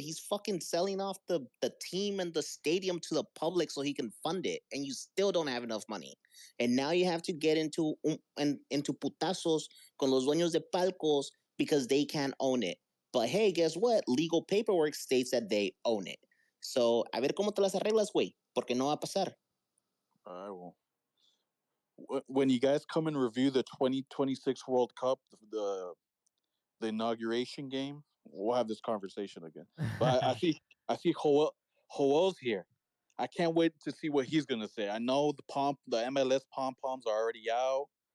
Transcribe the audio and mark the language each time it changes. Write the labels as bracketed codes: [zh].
[en] He's fucking selling off the team and the stadium to the public so he can fund it, and you still don't have enough money. And now you have to get into [es] putazos con los dueños de palcos [en] because they can't own it. But hey, guess what? Legal paperwork states that they own it. [es] So, a ver cómo te las arreglas, güey, porque no va a pasar. [en] I will. When you guys come and review the 2026 World Cup, the inauguration game, we'll have this conversation again. But I see Joel's here. I can't wait to see what he's gonna say. I know the MLS pom poms are already out.